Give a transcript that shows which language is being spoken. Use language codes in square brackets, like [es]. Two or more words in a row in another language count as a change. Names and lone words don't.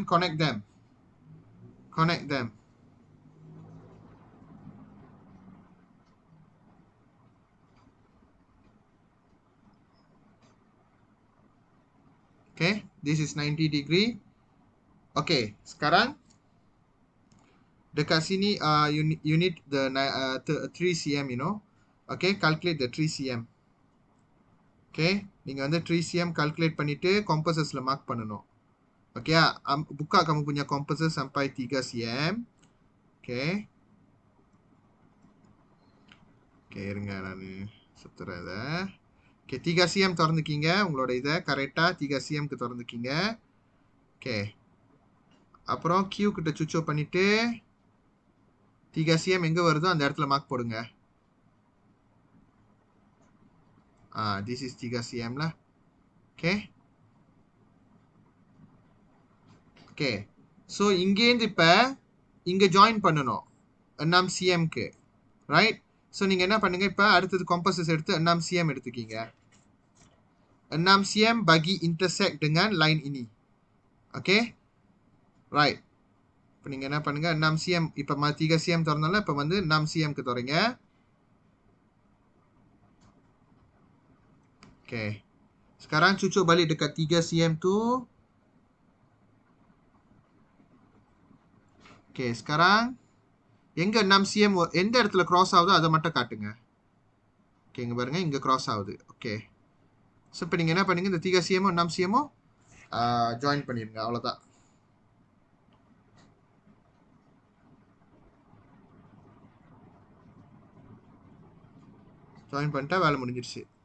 [en] Connect them. Okay, this is 90 degree. Okay, [ms] sekarang dekat sini [en] you need the 3 cm, you know. Okay, calculate the 3 cm. Okay, [ta] நீங்கள் வந்து 3 cm calculate பண்ணிட்டு compassusல mark பண்ணணும். [ms] Okay, buka kamu punya komposis sampai 3 cm. [ta] Okay. Okay, இருங்க நான் சுத்துறேன் இதை. Okay, 3 cm திறந்துக்கிங்க உங்களோட இதை கரெக்டாக 3 cmக்கு திறந்துக்கிங்க. [en] Okay. [ta] அப்புறம் Q கிட்ட [en] switch off [ta] பண்ணிட்டு 3 cm எங்கே வருதோ அந்த இடத்துல மார்க் போடுங்க. [en] This is 3 cm lah. Okay. Okay. [ta] So இங்கேருந்து இப்போ இங்கே ஜாயின் பண்ணணும் 6 cmக்கு. ரைட். ஸோ நீங்கள் என்ன பண்ணுங்க இப்போ அடுத்தது காம்பஸஸ் எடுத்து 6 cm எடுத்துக்கிங்க. [ms] 6 cm bagi intersect dengan line ini. [en] Okay. Right. [ta] இப்போ நீங்கள் என்ன பண்ணுங்க 6 cm இப்போ 3 cm திறந்தாலும் இப்போ வந்து 6 cmக்கு திறங்க. [en] Okay. [ms] Sekarang cucuk balik dekat 3 cm tu. [ta] Okay, sekarang எங்கே 6 cm எந்த இடத்துல cross ஆகுதோ அதை மட்டும் காட்டுங்க. ஓகே, இங்கே பாருங்க இங்கே cross ஆகுது. ஓகே. ஸோ இப்போ நீங்கள் என்ன பண்ணுங்க இந்த 3 cm 6 cm ஜாயின் பண்ணிடுங்க. அவ்வளோதான். ஜாயின் பண்ணிட்டா வேலை முடிஞ்சிருச்சு.